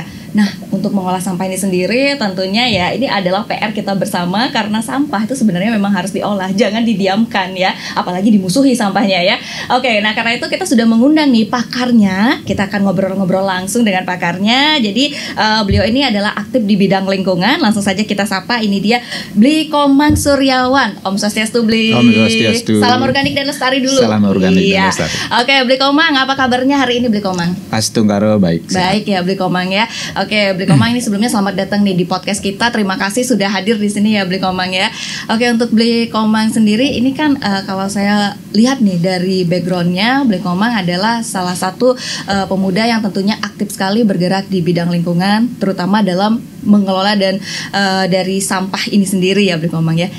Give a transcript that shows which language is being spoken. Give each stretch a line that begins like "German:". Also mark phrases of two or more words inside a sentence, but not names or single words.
Indonesian: Nah, untuk mengolah sampah ini sendiri tentunya ya ini adalah PR kita bersama karena sampah itu sebenarnya memang harus diolah, jangan didiamkan ya, apalagi dimusuhi sampahnya ya. Oke, nah karena itu kita sudah mengundang nih pakarnya, kita akan ngobrol-ngobrol langsung dengan pakarnya. Jadi beliau ini adalah aktif di bidang lingkungan, langsung saja kita sapa, ini dia Bli Komang Suryawan.
Balinese: Om Swastiastu Bli. Om Swastiastu.
Indonesian: Salam organik dan lestari dulu. Salam organik dan lestari. Oke, Bli Komang, apa kabarnya hari ini Bli Komang? Astunggaro baik. Baik ya Bli Komang ya. Oke, Bli Komang ini sebelumnya selamat datang nih di podcast kita. Terima kasih sudah hadir di sini ya Bli Komang ya. Oke, untuk Bli Komang sendiri ini kan kalau saya lihat nih dari backgroundnya, Bli Komang adalah salah satu pemuda yang tentunya aktif sekali bergerak di bidang lingkungan, terutama dalam mengelola dan dari sampah ini sendiri ya Bli Komang ya.